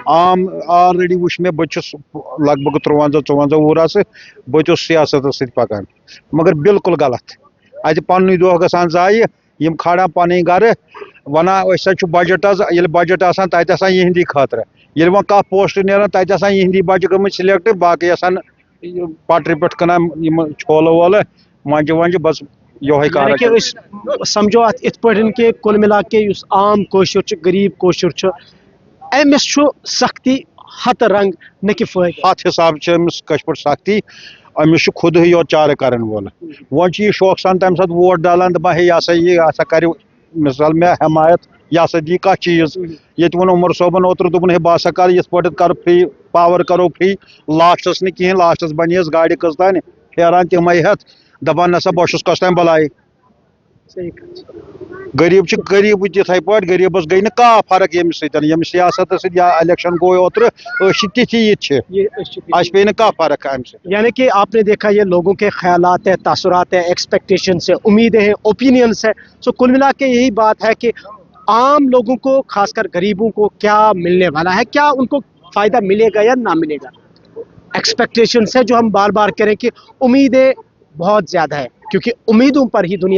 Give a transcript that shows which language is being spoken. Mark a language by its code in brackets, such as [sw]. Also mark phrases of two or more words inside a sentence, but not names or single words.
[ks] عام آلریڈی وٕچھ مےٚ بہٕ چھُس لگ بگ 53-54 وُہراسہٕ بہٕ تہِ اوسُس سیاستس سۭتۍ پکان مگر بالکل غلط اتہِ پننُے دۄہ گژھان ضایہِ یِم کھالان پنٕنۍ گرٕ ونان أسۍ ہسا چھُ بجٹ حظ ییٚلہِ بجٹ آسان تتہِ آسان یِہنٛدی خٲطرٕ ییٚلہِ وۄنۍ کانٛہہ پوسٹ نیران تتہِ آسان یِہنٛدی بچہِ گٔمٕتۍ سِلیکٹ باقٕے آسان پٹرِ پٮ۪ٹھ کٕنان یِم چھولہٕ وولہٕ منٛجہِ ونٛجہِ بس یہوے کارا یعنی کہ أسۍ سمجھو اتھ یِتھ پٲٹھۍ کہ [ur] کُل مِلا کے [ks] یُس عام کٲشُر چھُ غریب کٲشُر چھُ أمِس چھُ سختی ہتہٕ رنگ نہ کہ فٲیدٕ اتھ حساب چھِ أمِس کٲشِر پٲٹھۍ سختی أمِس چھُ خودٕے یوت چارٕ کرن وول وۄنۍ چھُ یہِ شوقہٕ سان تمہِ ساتہٕ ووٹ ڈالان دپان ہے یہِ ہسا کرِ مثال مےٚ حمایت یہِ ہسا دی کانٛہہ چیٖز ییٚتہِ ووٚن عمر صٲبن اوترٕ دوٚپُن ہے بہٕ ہسا کرٕ یِتھ پٲٹھۍ کرٕ [en] free power [ks] کرو فرٛی لاسٹس نہٕ کِہینۍ لاسٹس بنییَس گاڑِ کٔژتانۍ پھیران تِمے ہٮ۪تھ دپان نسا بہٕ چھُس کۄس تانۍ بلاے غریٖب چھُ غریٖبٕے تِتھٕے پٲٹھۍ غریٖبس گٔے نہٕ کانٛہہ فرق ییٚمہِ سۭتۍ ییٚمہِ سیاستس سۭتۍ یا الیکشن گوٚو اوترٕ أسۍ چھِ تِتھی ییٚتہِ چھِ اَسہِ پیٚیہِ نہٕ کانٛہہ فرق امہِ سۭتۍ [ur] یعنی کہ آپ نے دیکھا یہ لوگوں کے خیالات ہیں تاثرات ہیں ایکسپیکٹیشنس ہیں امیدیں ہیں اوپینینس ہیں سو کل ملا کے یہی بات ہے کہ عام لوگوں کو خاص کر غریبوں کو کیا ملنے والا ہے کیا ان کو فائدہ ملے گا یا نہ ملے گا ایکسپیکٹیشنس ہے جو ہم بار بار کریں کہ امیدیں بہت زیادہ ہے کیونکہ امیدوں پر ہی دنیا